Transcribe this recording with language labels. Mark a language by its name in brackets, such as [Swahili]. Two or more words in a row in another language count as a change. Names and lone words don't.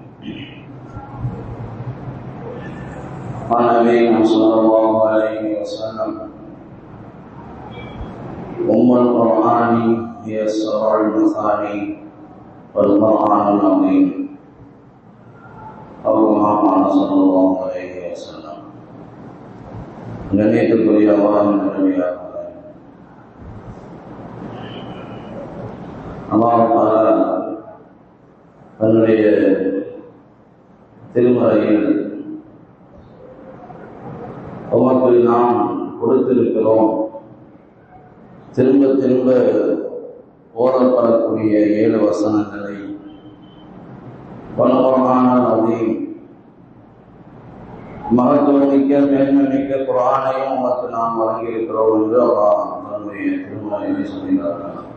[Arabic] قال نبينا صلى الله عليه وسلم: أم القرآن هي السبع المثاني والقرآن العظيم، أو كما قال صلى الله عليه وسلم. [Tamil] கண்ணியத்துக்குரிய அல்லாஹ்வின் நல்லடியார்களே, அல்லாஹ் தஆலா தன்னுடைய திருமறையில் உமக்கு நாம் கொடுத்திருக்கிறோம், திரும்ப திரும்ப ஓதப்படக்கூடிய 7 வசனங்களை குர்ஆனில் அதையும் மகத்துவமிக்க மேன்மைமிக்க குர்ஆனையும் உமக்கு நாம் வழங்கியிருக்கிறோம் என்று அல்லாஹ் தன்னுடைய திருமறையை சொல்கிறார்கள்.